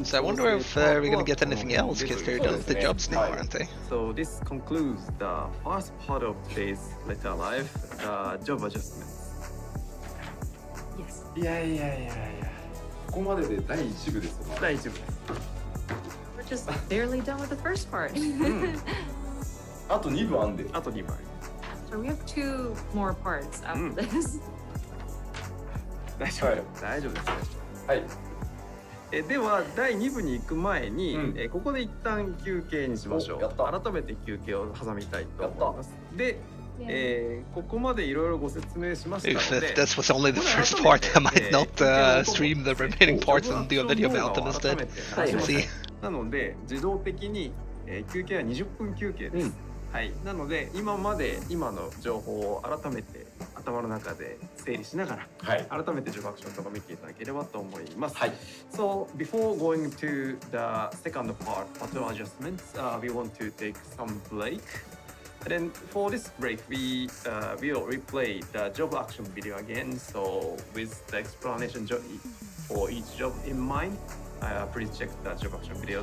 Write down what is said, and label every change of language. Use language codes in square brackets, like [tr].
[en] So I wonder if we're gonna get anything else because they're done with the jobs now, aren't they? So this concludes the first part of today's letter live, the job adjustments. Yes. [ja] いやいやいやいや、ここまでで第1部ですよ。第1部です。 [en] We're just barely done with the first part. [ja] あと2部あんで。あと2部あります。 [en] So we have 2 more parts after this. [ja] 大丈夫、大丈夫です。はい。では第2部に行く前に、ここで一旦休憩にしましょう。改めて休憩を挟みたいと思います。で、ここまでいろいろご説明しましたので、 [en] If this was only the first part, I might not stream the remaining parts and do a video about them instead. See. [ja] なので自動的に、休憩は20分休憩です。はい。なので今まで今の情報を改めて頭の中で整理しながら、改めて序アクションとか見ていただければと思います。はい。 [en] So before going to the second part, pattern adjustments, we want to take some break. And then for this break, we will replay the job action video again. So with the explanation for each job in mind, please check the job action video.